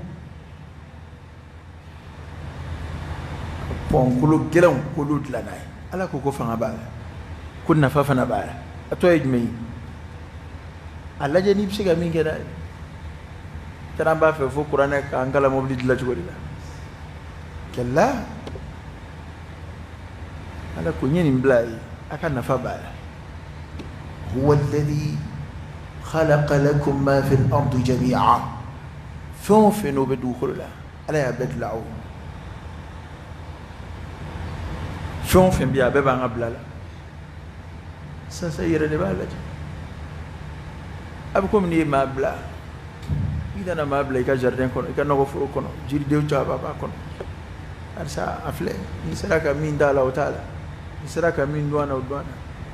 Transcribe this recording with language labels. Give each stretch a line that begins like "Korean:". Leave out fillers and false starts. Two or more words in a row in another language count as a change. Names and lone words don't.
Bambara: pɔnkolo gɛlɛnw k'olu dilan n'a ye ala ko fanga b'a la ko nafa fana b'a la a tɔ ye jumɛn ye a lajɛ n'i bɛ se ka min kɛ dɛ tɛnɛ an b'a fɛ fo kuranɛ k'an kala mobili dilan cogo de la kɛla ala ko ɲɛ nin bila ye a ka nafa b'a la
Arabic: هو الذي خلق لكم ما في الأرض جميعا
Bambara: fɛn o fɛn n'o bɛ dugukolo la ala y'a bɛɛ dilan aw fɛn o fɛn bɛ yen a bɛɛ b'an ka bila la sisan i yɛrɛ de b'a lajɛ a bɛ komi n'i ye maa bila i nana maa bila i ka jardin kɔnɔ i ka nɔgɔforo kɔnɔ jiridenw caman b'a kɔnɔ alisa a filɛ n'i sera ka min d'a la o t'a la n'i sera ka min dɔn a la o dɔn a la